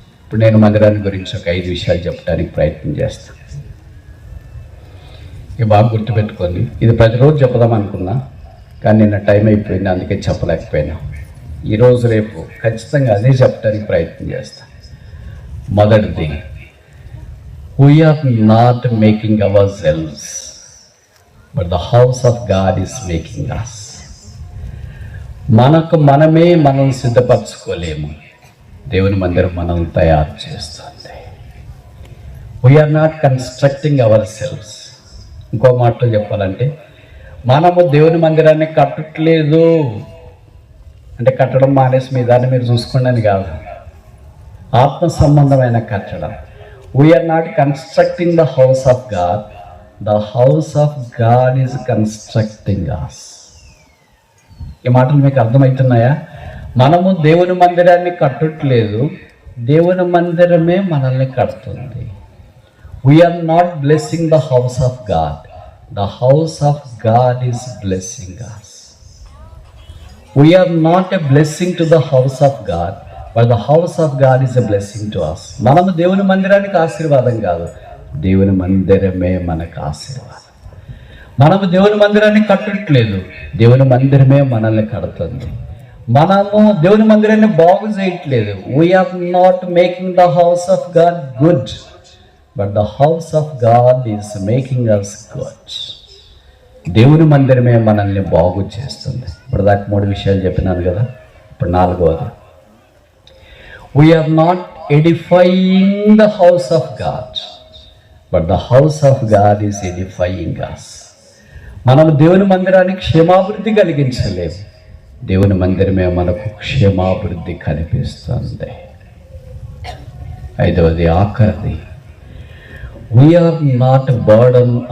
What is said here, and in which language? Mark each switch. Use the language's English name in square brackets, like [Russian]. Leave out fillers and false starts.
[Telugu] ఇప్పుడు నేను మందిరాన్ని గురించి ఒక 5 విషయాలు చెప్పడానికి ప్రయత్నం చేస్తాను. ఇక బాగా గుర్తుపెట్టుకోండి. ఇది ప్రతిరోజు చెప్దాం అనుకున్నా, కానీ నిన్న టైం అయిపోయింది, అందుకే చెప్పలేకపోయినా. ఈరోజు రేపు ఖచ్చితంగా అదే చెప్పడానికి ప్రయత్నం చేస్తాను. మొదటిది, [English] we are not making ourselves, but the house of God is making us. [Telugu] మనకు మనమే మనం సిద్ధపరచుకోలేము, దేవుని మందిరం మనల్ని తయారు చేస్తుంది. [English] we are not constructing ourselves. [Telugu] ఇంకో మాటలో చెప్పాలంటే, మనము దేవుని మందిరాన్ని కట్టట్లేదు అంటే కట్టడం మానేసి మీ దాన్ని మీరు చూసుకోండి అని కాదు. ఆత్మ సంబంధమైన కట్టడం. [English] We are not constructing the house of God. The house of God is constructing us. [Telugu] ఈ మాటలు మీకు అర్థమవుతున్నాయా? మనము దేవుని మందిరాన్ని కట్టట్లేదు, దేవుని మందిరమే మనల్ని కడుతుంది. [English] We are not blessing the house of God. The house of God is blessing us. We are not a blessing to the house of God, but the house of God is a blessing to us. [Telugu] మనము దేవుని మందిరానికి ఆశీర్వాదం కాదు, దేవుని మందిరమే మనకు ఆశీర్వాదం. మనము దేవుని మందిరాన్ని కట్టట్లేదు, దేవుని మందిరమే మనల్ని కడుతుంది. మనము దేవుని మందిరాన్ని బాగు చేయట్లేదు. [English] We are not making the house of God good, but the house of God is making us good. [Telugu] దేవుని మందిరమే మనల్ని బాగు చేస్తుంది. ఇప్పుడు దాకా 3 విషయాలు చెప్పినాను కదా, ఇప్పుడు 4వది. [English] We are not edifying the house of God, but the house of God is edifying us. [Telugu] మనం దేవుని మందిరానికి క్షేమాభివృద్ధి కలిగించలేము, దేవుని మందిరమే మనకు క్షేమాభివృద్ధి కనిపిస్తుంది. 5వది, ఆఖరిది, [English] we are not burden.